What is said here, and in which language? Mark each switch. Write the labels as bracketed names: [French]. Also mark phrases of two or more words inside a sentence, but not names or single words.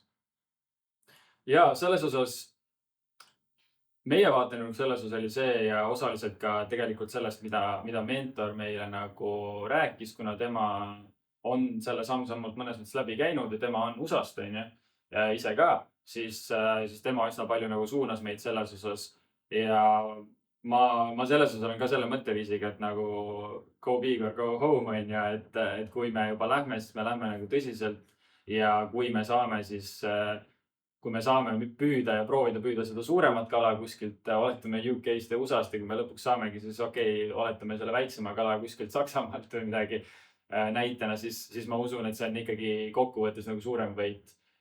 [Estonian] Ja selles osas meie vaatenurk selles osas oli see ja osaliselt ka tegelikult sellest, mida mentor meile nagu rääkis, kuna tema on selle samm-sammult mõnes mõttes läbi käinud ja tema on USA-st ja ise ka, siis tema üsna palju nagu suunas meid selles osas ja ma selles osas olen ka selle mõtteviisiga, et nagu [English] go big or go home [Estonian] et kui me juba lähme, siis me lähme nagu tõsiselt ja kui me saame püüda ja proovida püüda seda suuremat kala kuskilt, oletame UK-st ja USA-st ja kui me lõpuks saamegi, siis okei, oletame selle väiksema kala kuskilt Saksamaalt või midagi, näitena, siis ma usun, et see on ikkagi kokkuvõttes nagu suurem võit.